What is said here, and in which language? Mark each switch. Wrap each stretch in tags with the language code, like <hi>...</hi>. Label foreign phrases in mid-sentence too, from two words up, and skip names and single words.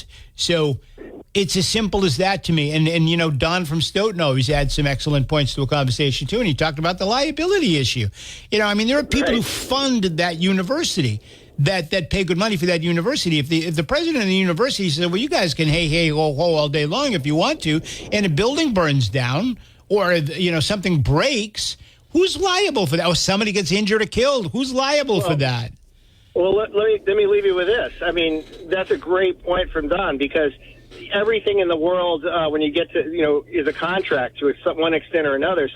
<en>So it's as simple as that to me. And Don from Stoughton always had some excellent points to a conversation too, and he talked about the liability issue. There are people who fund that university, that pay good money for that university. If the president of the university says, well, you guys can hey, ho, ho all day long if you want to, and a building burns down, or, something breaks, who's liable for that? Or somebody gets injured or killed, who's liable for that? Well, let me leave you with this. I mean, that's a great point from Don, because everything in the world, when you get to, is a contract to one extent or another.</en>